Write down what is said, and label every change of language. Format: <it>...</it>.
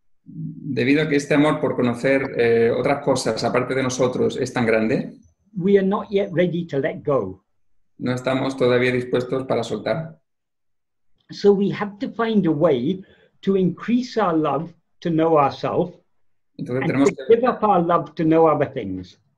<es>Debido a que este amor por conocer otras cosas aparte de nosotros es tan grande,</es> <en>we are not yet ready to let go.</en> <es>no estamos todavía dispuestos para soltar.</es> <en>So we have to find a way to increase our love to know ourselves</en> <es>Entonces</es> <en>and to give up our love to know other things.</en>